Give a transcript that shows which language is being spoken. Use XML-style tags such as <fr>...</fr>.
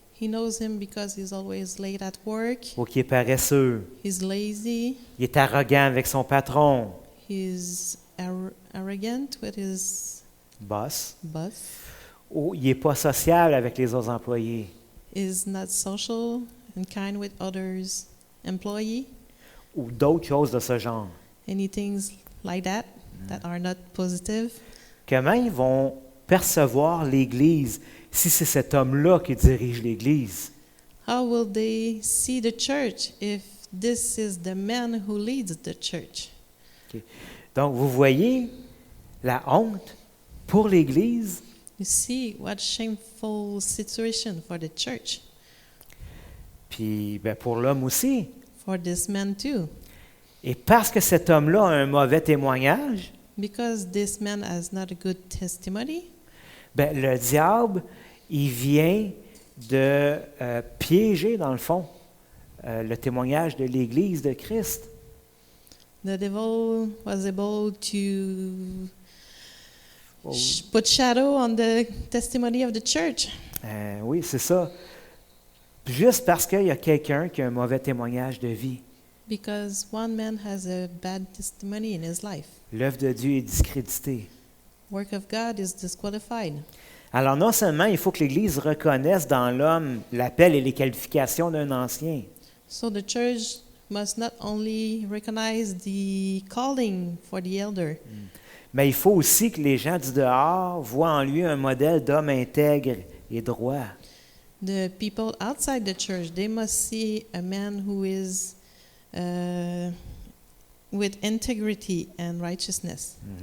<en>he knows him because he's always late at work,</en> <fr>ou qu'il est paresseux,</fr> <en>he's lazy,</en> <fr>il est arrogant avec son patron,</fr> <en>he's arrogant with his boss, boss,</en> <fr>ou il n'est pas sociable avec les autres employés,</fr> <en>is not social and kind with others, employee,</en> <fr>ou d'autres choses de ce genre.</fr> <en>any things like that that are not positive.</en> <fr>Comment ils vont percevoir l'Église si c'est cet homme-là qui dirige l'Église?</fr> <en>How will they see the church if this is the man who leads the church?</en> <fr>Donc, vous voyez la honte pour l'Église,</fr> <en>You see what shameful situation for the church,</en> <fr>puis ben, pour l'homme aussi.</fr> <en>for this man too.</en> <fr>Et parce que cet homme-là a un mauvais témoignage,</fr> <en>Because this man has not a good testimony,</en> <fr>ben, le diable, il vient de piéger, dans le fond, le témoignage de l'Église de Christ.</fr> <en>the devil was able to Oh, put shadow on the testimony of the church.</en> <fr>oui, c'est ça. Juste parce qu'il y a quelqu'un qui a un mauvais témoignage de vie.</fr> <en>Because one man has a bad testimony in his life.</en> <fr>L'œuvre de Dieu est discréditée.</fr> <en>Work of God is disqualified.</en> <fr>Alors, non seulement il faut que l'Église reconnaisse dans l'homme l'appel et les qualifications d'un ancien,</fr> <en>So the church must not only recognize the calling for the elder,</en> <fr>mais il faut aussi que les gens du dehors voient en lui un modèle d'homme intègre et droit.</fr> <en>the people outside the church, they must see a man who is with integrity and righteousness.</en>